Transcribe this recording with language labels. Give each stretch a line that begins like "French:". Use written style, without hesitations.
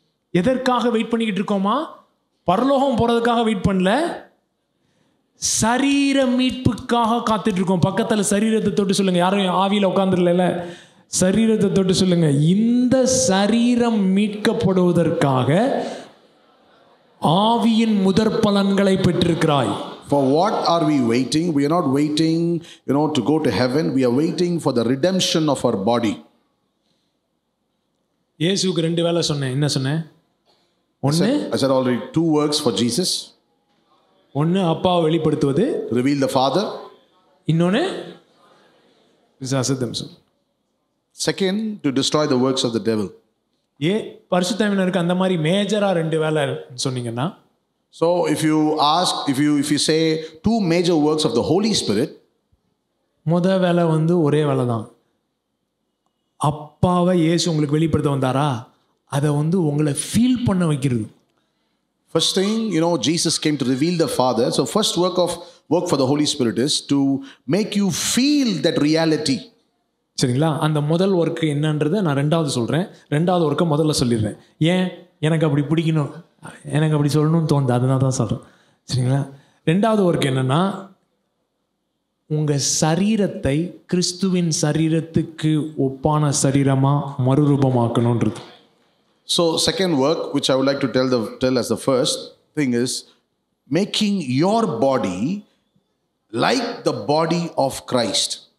Tamil: எதற்காக வெயிட் பண்ணிக்கிட்டு இருக்கோமா? பரலோகம் போறதுக்காக வெயிட் பண்ணல, சரீர மீட்புக்காக காத்துட்டு இருக்கோம். பக்கத்தில் சரீரத்தை தொட்டு சொல்லுங்க. யாரும் ஆவியில் உட்காந்துடல, சரீரத்தை தொட்டு சொல்லுங்க, இந்த சரீரம் மீட்கப்படுவதற்காக ஆவியின் முதற் பலன்களை பெற்றிருக்கிறாய்.
English: For what are we waiting? We are not waiting, to go to heaven. We are waiting for the redemption of our body.
Tamil: இயேசுவுக்கு 2 வேலை சொன்னேன். என்ன சொன்னேன்? ஒன்று,
English: I said already 2 works for Jesus.
Tamil: ஒன்று அப்பாவை வெளிப்படுத்துவது,
English: Reveal the Father.
Tamil: இன்னொன்று பிசாசு.
English: Second, to destroy the works of the devil.
Tamil: பரிசுத்தாவினருக்கு அந்த மாதிரி மேஜரா 2 வேலை சொன்னீங்கன்னா,
English: So if you ask, if you say 2 major works of the Holy Spirit,
Tamil: முத வேலை ஒரே வேலை தான். அப்பாவை இயேசு உங்களுக்கு வெளிப்படுத்த வந்தாரா, அதை உங்களை ஃபீல் பண்ண வைக்கிறது.
English: first thing, Jesus came to reveal the Father. So first work for the Holy Spirit is to make you feel that reality.
Tamil: சரிங்களா? அந்த முதல் ஒர்க்கு என்னன்றதை நான் 2வது சொல்கிறேன். 2வது ஒர்க்கை முதல்ல சொல்லிடுறேன். ஏன் எனக்கு அப்படி பிடிக்கணும், எனக்கு அப்படி சொல்லணும்னு தோணுது, அதனால தான் சொல்கிறேன். சரிங்களா? 2வது ஒர்க் என்னென்னா, உங்கள் சரீரத்தை கிறிஸ்துவின் சரீரத்துக்கு ஒப்பான சரீரமாக மறுரூபமாக்கணுன்றது.
English: So second work, which I would like to tell as the first thing, is making your body like the body of Christ.